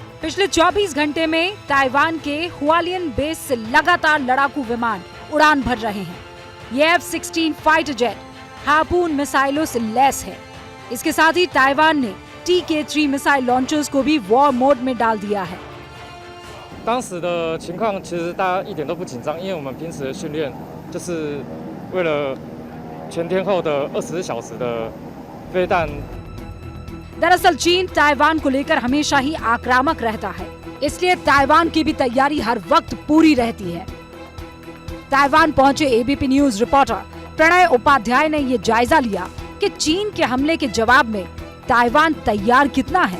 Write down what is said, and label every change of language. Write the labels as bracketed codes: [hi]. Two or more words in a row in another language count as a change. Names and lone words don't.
[hi] पिछले 24 घंटे में ताइवान के हुआलियन बेस से लगातार लड़ाकू विमान उड़ान भर रहे हैं। ये F-16 [en] fighter jet [hi] हार्पून मिसाइलों से लैस है। इसके साथ ही ताइवान ने TK-3 [en] missile launchers [hi] को भी [en] war mode [hi] में डाल दिया है। [zh] 当时的情况其实大家一点都不紧张，因为我们平时的训练就是为了全天候的24小时的飞弹。 [hi] दरअसल चीन ताइवान को लेकर हमेशा ही आक्रामक रहता है, इसलिए ताइवान की भी तैयारी हर वक्त पूरी रहती है। ताइवान पहुंचे ABP न्यूज रिपोर्टर प्रणय उपाध्याय ने ये जायजा लिया कि चीन के हमले के जवाब में ताइवान तैयार कितना है।